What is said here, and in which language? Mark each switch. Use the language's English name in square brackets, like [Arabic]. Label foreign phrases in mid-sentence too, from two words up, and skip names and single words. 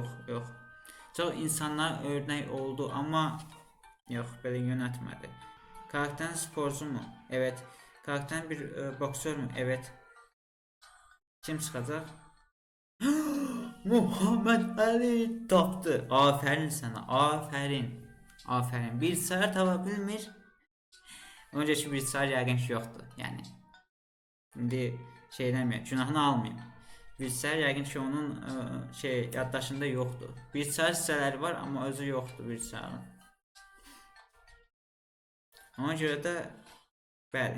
[Turkish] Çok insanlar örnek oldu ama yok, böyle yönetmedi. Karakter sporcu mu? Evet. Karakter bir boksör mü? Evet. Kim çıkacak? Muhammed Ali tapdı. Aferin sana. Aferin. [Azerbaijani] Bir sayı tapa bilmir. Önceki bir sayı yəqin ki yoxdur. Yəni indi şey eləməyək, günahını almayayım. Bir sayı yəqin ki onun yaddaşında yoxdur. Bir sayı hissələri var amma özü yoxdur bir sayının. Ona görə də bəli.